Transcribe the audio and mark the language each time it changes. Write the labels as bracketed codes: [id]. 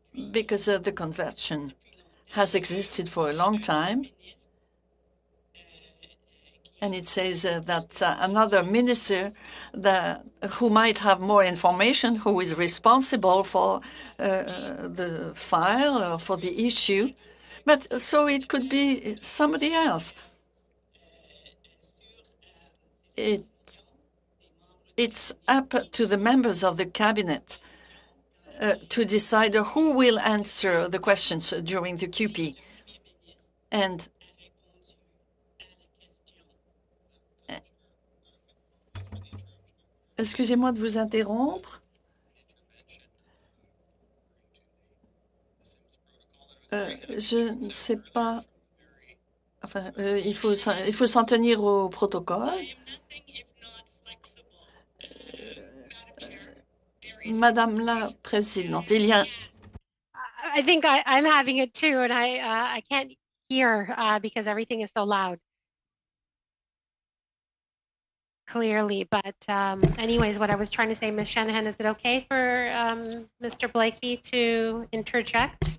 [en] because the convention has existed for a long time, and it says that another minister who might have more information, who is responsible for the file or for the issue, but so it could be somebody else. It's up to the members of the cabinet to decide who will answer the questions during the QP. [fr] And excusez-moi de vous interrompre. Je ne sais pas. Enfin, il faut s'en tenir au protocole. Madame la Présidente, il y a. [en] I think I'm having it too, and I can't hear because everything is so loud. Clearly, but anyways, what I was trying to say, Ms. Shanahan, is it okay for Mr. Blakey to interject?